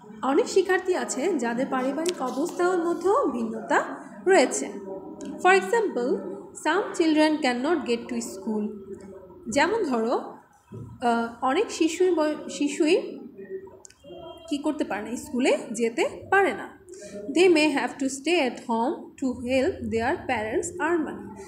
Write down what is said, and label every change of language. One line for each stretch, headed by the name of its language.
Bangla: অনেক শিক্ষার্থী আছে যাদের পারিবারিক অবস্থার মধ্যেও ভিন্নতা রয়েছে।
English: For example, some children cannot get to school.
Bangla: যেমন ধরো অনেক শিশুই কি করতে পারে না, স্কুলে যেতে পারে না।
English: They may have to stay at home to help their parents earn money.